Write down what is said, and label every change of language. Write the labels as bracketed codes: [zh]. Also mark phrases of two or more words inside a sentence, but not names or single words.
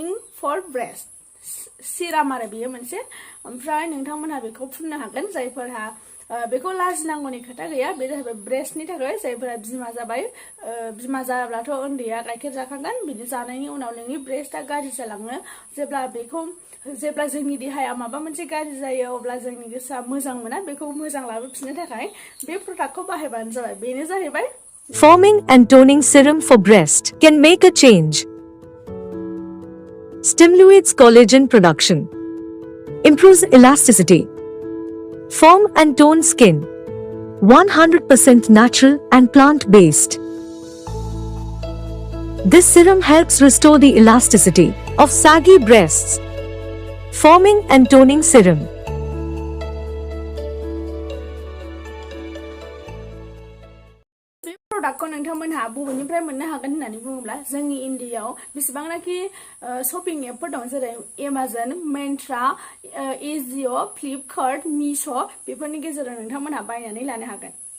[en] for breast serum [brx] आरो बेयो मोनसे ओमफ्राय नोंथांमोनहा बेखौ फुननो हागोन जायफोरहा बेखौ लाजिनांगौनि खोथा गैया बे जाहैबाय ब्रेस्टनि थाखाय जायफोरा बिमा जाबाय बिमा जाब्लाथ' उन्दैया गाइखेर जाखागोन बिदि जानायनि उनाव नोंनि ब्रेस्टआ गाज्रि जालाङो जेब्ला जोंनि देहाया माबा मोनसे गाज्रि जायो अब्ला जोंनि गोसोआ मोजां मोना बेखौ मोजां लाबोफिननो थाखाय बे प्रडाक्टखौ बाहायबानो जाबाय बेनो जाहैबाय [en] Forming and toning serum for breast can make a change. Stimulates collagen production. Improves elasticity. Form and tone skin. 100% natural and plant-based. This serum helps restore the elasticity of saggy breasts. Forming and toning serum. [brx] प्रडाक्टखौ नोंथांमोनहा बबेनिफ्राय मोननो हागोन होननानै बुङोब्ला जोंनि इन्डियायाव बेसेबांनाखि [en] shopping apps [brx] दं जेरै एमाजन मिन्ट्रा एजिअ फ्लिपकार्ट मिश' बेफोरनि गेजेराव नोंथांमोनहा बायनानै लानो हागोन